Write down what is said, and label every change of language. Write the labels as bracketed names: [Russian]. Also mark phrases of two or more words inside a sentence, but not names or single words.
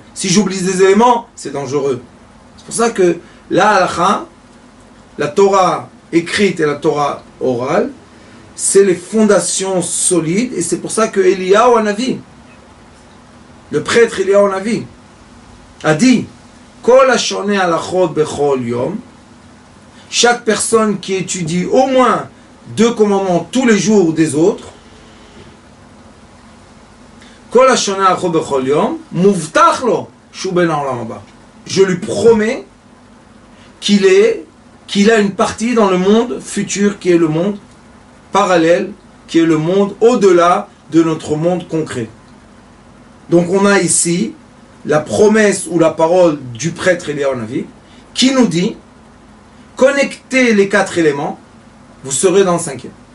[French] Si j'oublie des éléments, c'est dangereux. C'est pour ça que la halakha, la Torah écrite et la Torah orale, c'est les fondations solides, et c'est pour ça que Eliyahu Hanavi, le prêtre Eliyahu Hanavi, a dit [Hebrew] כל השונה הלכות בכל יום, [French] chaque personne qui étudie au moins 2 commandements tous les jours des autres, [Hebrew] כל השונה הלכות בכל יום, מובטח לו שהוא בן העולם הבא. [French] Je lui promets qu'il a une partie dans le monde futur qui est le monde parallèle, qui est le monde au-delà de notre monde concret. Donc on a ici la promesse ou la parole du prêtre Eliyahu Hanavi qui nous dit connectez les 4 éléments, vous serez dans le 5e.